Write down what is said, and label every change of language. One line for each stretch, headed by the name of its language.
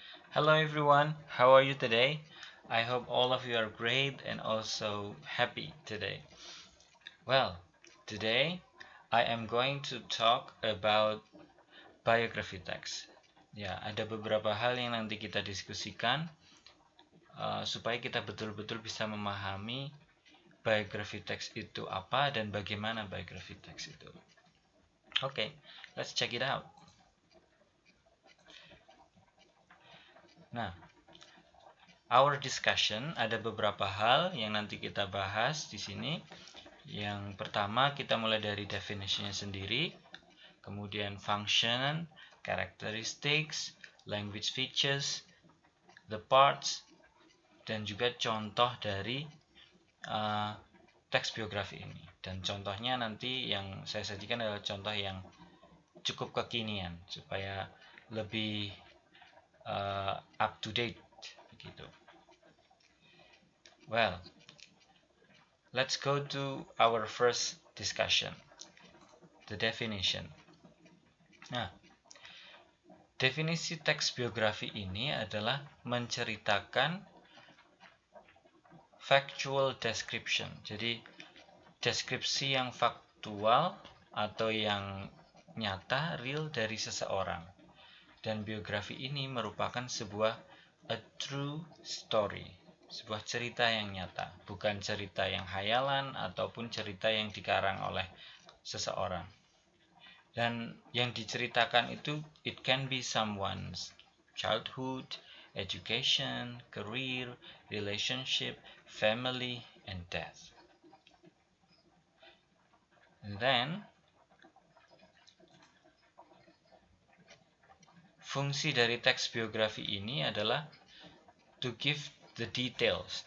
English: Hello everyone, how are you today? I hope all of you are great and also happy today. Well, today I am going to talk about biography text.
Indonesian: Ya, ada beberapa hal yang nanti kita diskusikan supaya kita betul-betul bisa memahami biography text itu apa dan bagaimana biography text itu.
English: Oke, let's check it out.
Indonesian: Nah,
English: our discussion
Indonesian: ada beberapa hal yang nanti kita bahas di sini. Yang pertama kita mulai dari definitionnya sendiri, kemudian
English: function, characteristics, language features, the parts,
Indonesian: dan juga contoh dari teks biografi ini. Dan contohnya nanti yang saya sajikan adalah contoh yang cukup kekinian supaya lebih
English: up to date
Indonesian: begitu.
English: Well, let's go to our first discussion, the definition.
Indonesian: Nah, definisi teks biografi ini adalah menceritakan
English: factual description.
Indonesian: Jadi, deskripsi yang faktual atau yang nyata, real dari seseorang. Dan biografi ini merupakan sebuah
English: a true story,
Indonesian: sebuah cerita yang nyata, bukan cerita yang hayalan ataupun cerita yang dikarang oleh seseorang. Dan yang diceritakan itu
English: it can be someone's childhood, education, career, relationship, family, and death. And then
Indonesian: fungsi dari teks biografi ini adalah
English: to give the details.